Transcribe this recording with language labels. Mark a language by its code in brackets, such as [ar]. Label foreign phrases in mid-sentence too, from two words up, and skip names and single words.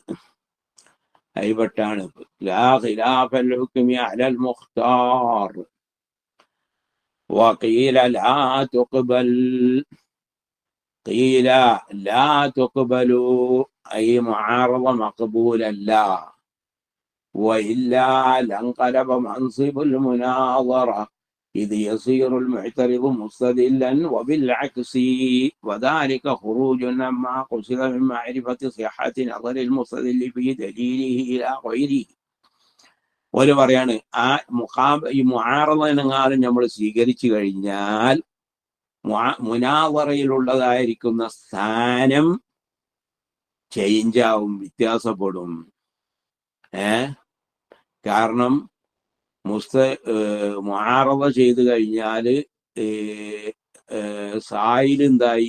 [ml] അതിൽപ്പെട്ടാണ് [ar] لا خلاف الحكم على المختار وقيل لا تقبل. قيل لا تقبل أي المعارضة മഖ്ബൂലല്ല. وإلا لانقلب منصب المناظرة إذ يصير المعترض مستدلا وبالعكس وذلك خروج عما قصد من معرفة صحة نظر المستدل في دليله إلى غيره. [ml] ഒരു പറയാണ് ഈ മുആറള എന്നെങ്ങാനും നമ്മൾ സ്വീകരിച്ചു കഴിഞ്ഞാൽ മുനാവറയിലുള്ളതായിരിക്കുന്ന സ്ഥാനം ചേഞ്ചാവും, വ്യത്യാസപ്പെടും. കാരണം മുആറള ചെയ്തു കഴിഞ്ഞാല് സായില് എന്തായി?